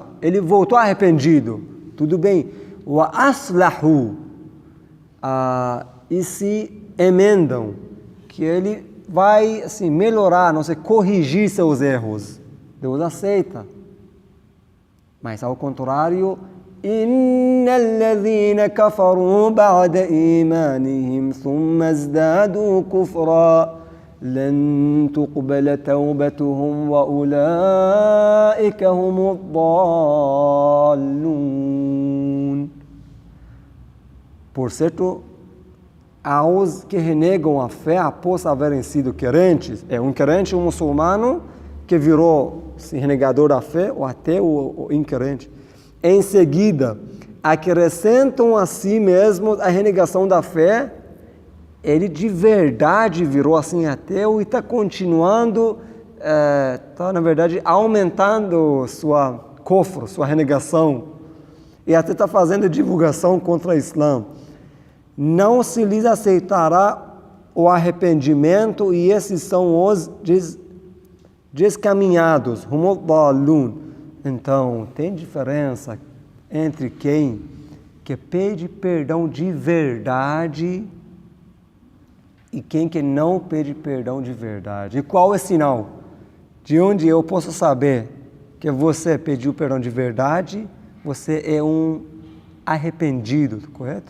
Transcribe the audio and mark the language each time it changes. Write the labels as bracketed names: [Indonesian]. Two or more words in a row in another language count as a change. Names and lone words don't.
[Portuguese] Ele voltou arrependido, tudo bem. [Arabic] وأصلحوا, [Portuguese] e se emendam, que ele vai assim, melhorar, não sei, corrigir seus erros. Deus aceita. Mas ao contrário, [Arabic] إن الذين كفروا بعد إيمانهم ثم ازدادوا كفرا لن تقبل توبتهم وأولئك هم الضالون. [Portuguese] Por certo, aos que renegam a fé após haverem sido crentes, um crente, um muçulmano que virou renegador da fé, ou ateu ou incrente, em seguida, acrescentam a si mesmos a renegação da fé, ele de verdade virou assim ateu e está continuando, está na verdade aumentando sua kufr, sua renegação, e até está fazendo divulgação contra o Islã. Não se lhes aceitará o arrependimento e esses são os descaminhados, [Arabic] هم الضالون. [Portuguese] Então, tem diferença entre quem que pede perdão de verdade e quem que não pede perdão de verdade. E qual é o sinal? De onde eu posso saber que você pediu perdão de verdade, você é um arrependido, correto?